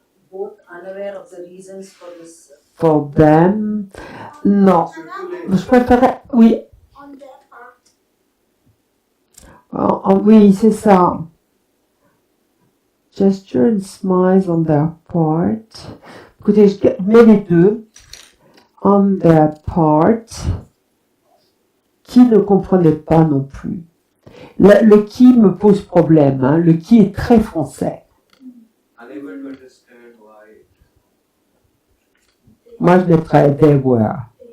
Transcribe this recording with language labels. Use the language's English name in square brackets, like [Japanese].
[English] Both unaware of the reasons for this. for them. [French] Non, je préférais, oui, [English] On their part. [French] oui, c'est ça. [English] Gesture and smiles on their part. [French] Écoutez, je mets les deux. [English] On their part. [French] Qui ne comprenait pas non plus. Le qui me pose problème. Hein. Le qui est très français. [English] Unable to understand why. [French] Moi, je mettrais they were.